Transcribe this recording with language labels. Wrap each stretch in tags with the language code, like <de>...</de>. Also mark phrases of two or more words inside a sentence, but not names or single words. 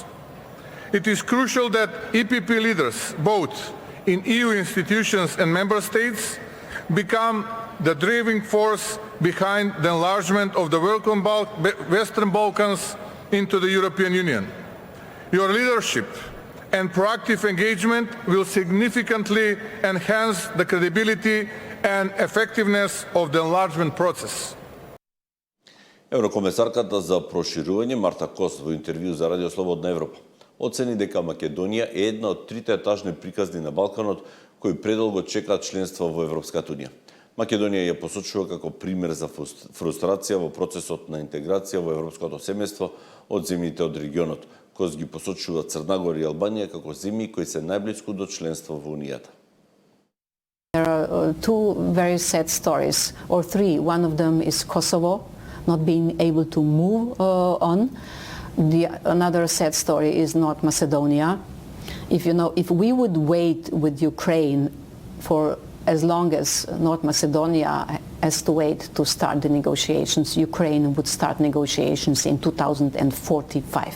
<en>It is crucial that EPP leaders, both in EU institutions and member states, become the driving force behind the enlargement of the Western Balkans into the European Union. Your leadership and proactive engagement will significantly enhance the credibility and effectiveness of the enlargement process.</en> <mk>Еврокомесарката за проширување Марта Кос во интервју за Радио Слободна Европа оцени дека Македонија е една од трите етажни приказни на Балканот кои предолго чекаат членство во Европската унија. Македонија ја посочува како пример за фрустрација во процесот на интеграција во европското семејство од земјите од регионот. Кос ги посочува Црна Гора и Албанија како земји кои се најблиску до членство во Унијата.</mk> <en>There are two very sad stories, or three. One of them is Kosovo not being able to move on. Another sad story is North Macedonia. If we would wait with Ukraine for as long as North Macedonia has to wait to start the negotiations, Ukraine would start negotiations in 2045.</en>